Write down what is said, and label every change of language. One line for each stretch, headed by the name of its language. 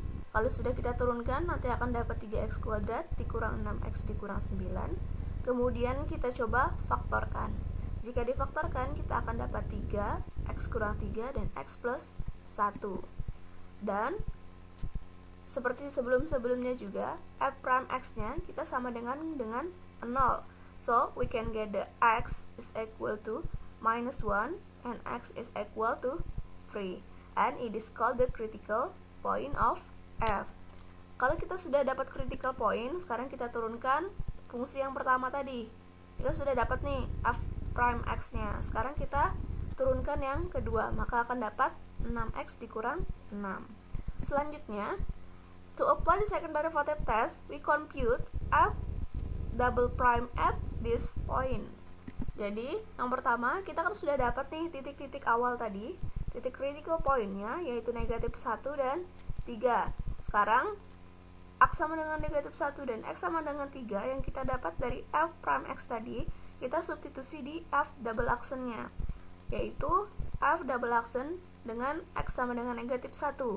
Indonesian: Kalau sudah kita turunkan, nanti akan dapat 3x kuadrat dikurang 6x dikurang 9. Kemudian kita coba faktorkan. Jika difaktorkan, kita akan dapat 3, x kurang 3, dan x plus 1. Dan seperti sebelum-sebelumnya juga, f prime x-nya kita sama dengan 0.
English: So, we can get the x is equal to minus 1 and x is equal to 3. And it is called the critical point of f.
Indonesian: Kalau kita sudah dapat critical point, sekarang kita turunkan fungsi yang pertama tadi. Kita sudah dapat nih f prime x-nya. Sekarang kita turunkan yang kedua, maka akan dapat 6x dikurang 6. Selanjutnya,
English: to apply the second derivative test, we compute f double prime at these points.
Indonesian: Jadi, yang pertama, kita kan sudah dapat nih titik-titik awal tadi, titik critical point-nya, yaitu negatif 1 dan 3. Sekarang, x sama dengan negatif 1 dan x sama dengan 3 yang kita dapat dari f prime x tadi, kita substitusi di f double action-nya, yaitu f double action dengan x sama dengan negatif 1.